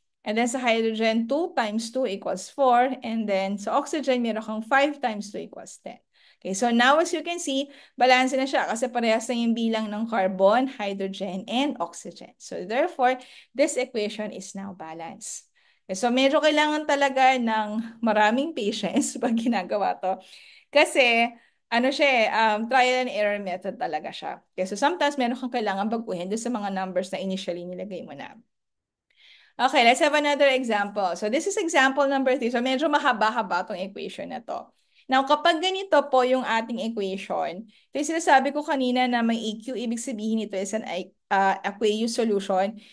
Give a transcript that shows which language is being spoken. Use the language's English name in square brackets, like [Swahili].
[English] And then sa hydrogen, 2 times 2 equals 4. And then sa oxygen, meron kang 5 times 2 equals 10. Okay, so now as you can see, [Filipino] balance na siya kasi parehas na yung bilang ng carbon, hydrogen, and oxygen. [English] So therefore, this equation is now balanced. [Filipino] Okay, so medyo kailangan talaga ng maraming patience pag ginagawa to. Kasi, ano siya trial and error method talaga siya. Okay, so sometimes meron kang kailangan baguhin doon sa mga numbers na initially nilagay mo na. [English] Okay, let's have another example. So this is example number 3. [Filipino] So medyo mahaba-haba itong equation na to. Now, kapag ganito po yung ating equation, ito yung sinasabi ko kanina na may EQ, ibig sabihin ito [English] is an aqueous solution.